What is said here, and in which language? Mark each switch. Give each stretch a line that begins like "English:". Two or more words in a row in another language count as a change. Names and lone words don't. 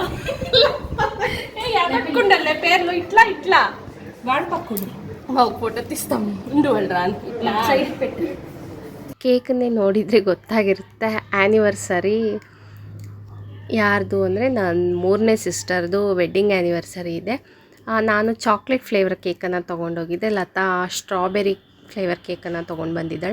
Telugu: పట్టుకుండలే పేర్లు ఇట్లా ఇట్లా వాడు పక్కడు ఫోటో తీస్తాము ఉండవల్రా ఇట్లా సైడ్ పెట్టి.
Kannada: ಕೇಕನ್ನೇ ನೋಡಿದರೆ ಗೊತ್ತಾಗಿರುತ್ತೆ. ಆ್ಯನಿವರ್ಸರಿ ಯಾರ್ದು ಅಂದರೆ ನನ್ನ 3ನೇ ಸಿಸ್ಟರ್ದು
English: wedding anniversary
Kannada: ಇದೆ. ನಾನು
English: chocolate flavour
Kannada: ಕೇಕನ್ನು ತೊಗೊಂಡೋಗಿದ್ದೆ, ಲತಾ
English: strawberry flavour
Kannada: ಕೇಕನ್ನು ತೊಗೊಂಡು ಬಂದಿದ್ದಾಳೆ.